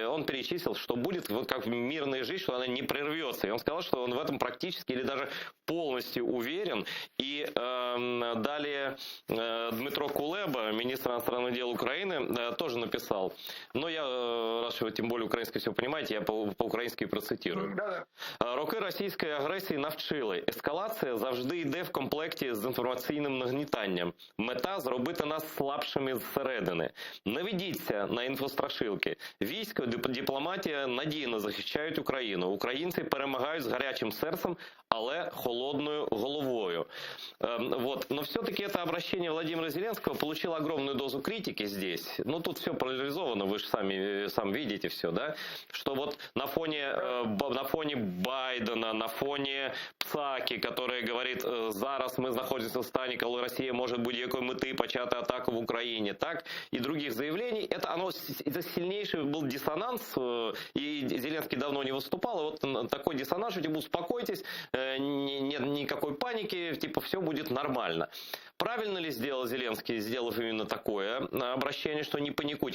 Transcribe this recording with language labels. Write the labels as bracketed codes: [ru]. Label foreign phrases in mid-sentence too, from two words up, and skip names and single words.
[ru] Он перечислил, что будет вот как мирная жизнь, что она не прервется. И он сказал, что он в этом практически или даже полностью уверен. И далее Дмитро Кулеба, министр иностранных дел Украины, тоже написал. Но я, раз вы тем более українською все понимаете, я по-українськи процитирую. [uk] Роки російської агресії навчили. Ескалація завжди йде в комплекті з інформаційним нагнітанням. Мета – зробити нас слабшими зсередини. Не ведіться на інфострашилки. Військо, дипломатія надійно захищають Україну. Українці перемагають з гарячим серцем, але холодною головою. [ru] Вот. Но все-таки это обращение Владимира Зеленского получило огромную дозу критики здесь. Ну, тут все поляризовано, вы же сам видите все, да? Что вот на фоне Байдена, на фоне Псаки, который говорит, зараз мы находимся [uk] в стані, коли Росія може будь-якої мети почати атаку в Україні, [ru] так? И других заявлений, это сильнейший был диссонанс, и Зеленский давно не выступал, и вот такой диссонанс, что типа успокойтесь, нет никакой паники, типа все будет нормально. Правильно ли сделал Зеленский, сделав именно такое обращение, что не паникуйте?